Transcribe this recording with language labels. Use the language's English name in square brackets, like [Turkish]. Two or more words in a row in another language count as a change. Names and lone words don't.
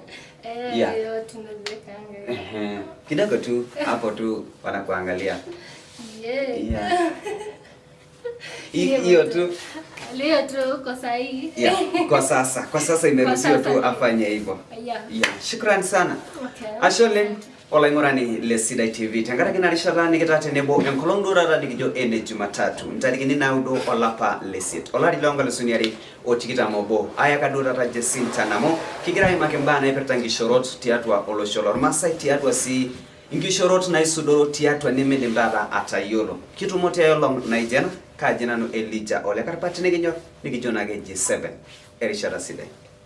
[Swahili] Hiyo tunawekanga. Kidogo tu hapo tu wanakuangalia. Yeah. Hiyo tu. Leo tu kwa sahi. Kwa sasa imeruhusiwa tu afanye hivyo. Yeah. Shukrani sana. Okay. [Masai] Ashole olaingorani Lesidai TV tangaraki narisharani kitate nebo enkolondura radigijo ene Jumatatu ntarikini naudo olapa Lesit olari longa lesuniari otikita mobo aya kadura ra Jacinta Namo kigira makembana ipertangi shorot tiatwa olosholor masai tiatwa si ingishorot na isudoro tiatwa nimende mbaba atayolo kitu mote yolo naijena kajina no Elijah ole karpati nigijo nage G7 erishara Sidai.